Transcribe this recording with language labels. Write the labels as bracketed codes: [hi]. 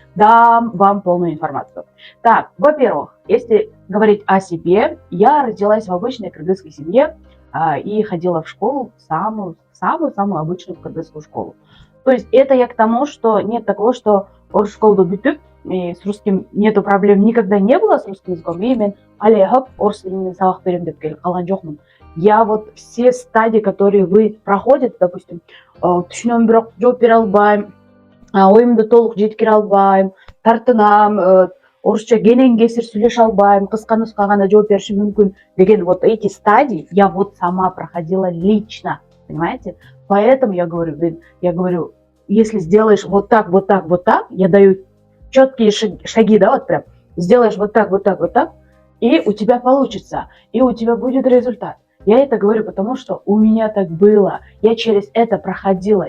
[ru] Дам вам полную информацию. Так, во-первых, если говорить о себе, я родилась в обычной кыргызской семье и ходила в школу, самую обычную кыргызскую школу. То есть это я к тому, что нет такого, что школу битып, и с русским нету проблем, никогда не было с русским языком. [kk] И мен алейхап орыс тілінен сабақ беремін деп қалған жоқпын. [ru] Я вот все стадии, которые вы проходите, допустим, [kk] түсінемін бірақ жауап бере алмаймын, ойымды толық жеткіре алмаймын, тартынамын, орысша кенен кесір сөйлеше алмаймын, қысқа нұсқа ғана жауап берішім мүмкін деген [ru] вот эти стадии я вот сама проходила лично, понимаете? Поэтому я говорю, если сделаешь вот так, я даю четкие шаги, да, вот прям, сделаешь вот так, и у тебя получится, и у тебя будет результат. Я это говорю, потому что у меня так было, я через это проходила.